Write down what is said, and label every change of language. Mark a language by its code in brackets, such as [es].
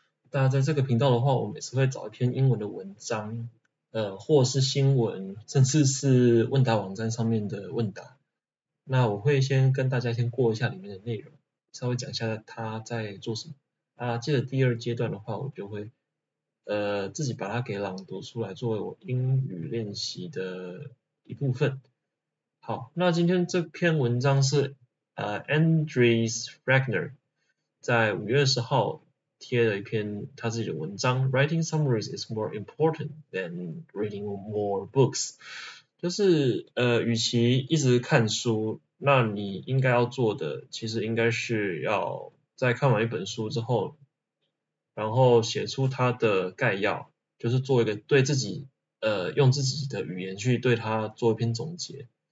[zh] 大家在这个频道的话，我每次会找一篇英文的文章，或是新闻，甚至是问答网站上面的问答。那我会先跟大家先过一下里面的内容，稍微讲一下他在做什么。接着第二阶段的话，我就会自己把它给朗读出来，作为我英语练习的一部分。好，那今天这篇文章是Andres Wagner 在5月10号贴了一篇他自己的文章， [en] Writing summaries is more important than reading more books。 [zh] 就是与其一直看书，那你应该要做的，其实应该是要在看完一本书之后，然后写出它的概要，就是做一个对自己用自己的语言去对它做一篇总结。